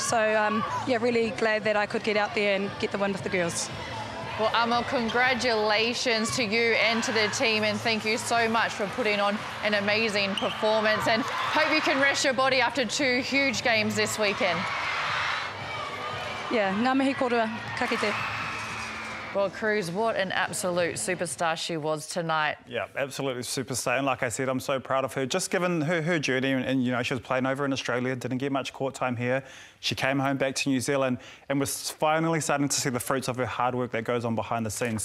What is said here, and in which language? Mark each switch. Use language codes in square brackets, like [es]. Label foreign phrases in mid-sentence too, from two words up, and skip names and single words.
[en] So yeah, really glad that I could get out there and get the win with the girls. Well, Amo, congratulations to you and to the team, and thank you so much for putting on an amazing performance, and hope you can rest your body after two huge games this weekend. Yeah, [mi] ngā mihi korua, ka kite. [en] Well, Cruz, what an absolute superstar she was tonight. Yeah, absolutely superstar. And like I said, I'm so proud of her. Just given her journey, and you know, she was playing over in Australia, didn't get much court time here. She came home back to New Zealand and was finally starting to see the fruits of her hard work that goes on behind the scenes.